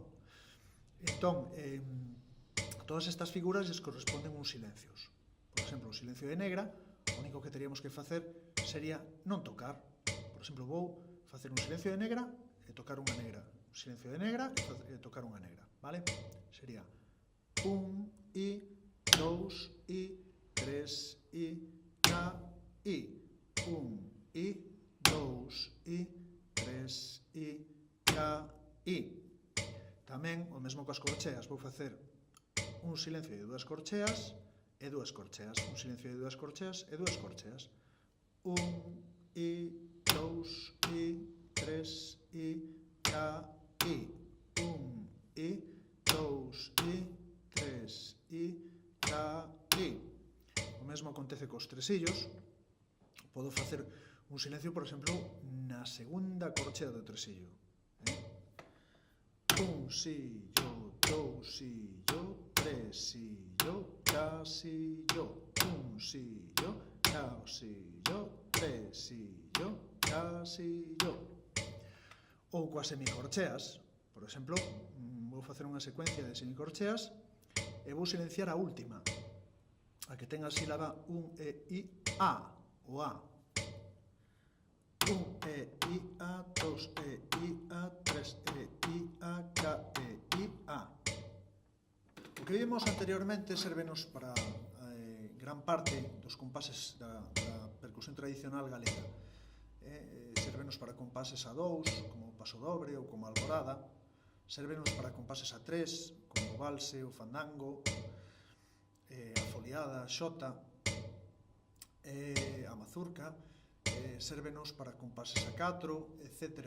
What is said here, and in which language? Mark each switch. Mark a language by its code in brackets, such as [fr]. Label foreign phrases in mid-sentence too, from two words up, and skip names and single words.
[gl] Entón, todas estas figuras lles corresponden uns silencios. Por exemplo, o silencio de negra, o único que teríamos que facer sería non tocar. Por exemplo, vou facer un silencio de negra e tocar unha negra. Un silencio de negra e tocar unha negra, vale? Sería 1, I, 2, I, 3, I, K, I. 1, I, 2, I, 3, I, K, I. Tamén, o mesmo coas corcheas, vou facer un silencio de 2 corcheas e 2 corcheas. Un silencio de 2 corcheas e 2 corcheas. 1, I, 2, I, 3, I, K, I. 1, I, 2, I, 3, I, K, I. O mesmo acontece cos tresillos. Podo facer un silencio, por exemplo, na segunda corchea do tresillo. Un sillo, dous sillo, tres sillo, ca sillo. Un sillo, cao sillo, tres sillo, ca sillo. Ou coas semicorcheas. Por exemplo, vou facer unha secuencia de semicorcheas e vou silenciar a última, a que ten a sílaba un e i a, o a. Un e i a, dos e i a, tres e i a, k e i a. O que vimos anteriormente sérvenos para gran parte dos compases da percusión tradicional galega. Servenos para compases a 2, como o paso dobre ou como a alborada, servenos para compases a 3, como o valse, o fandango, a foliada, a xota, a mazurca, servenos para compases a 4, etc.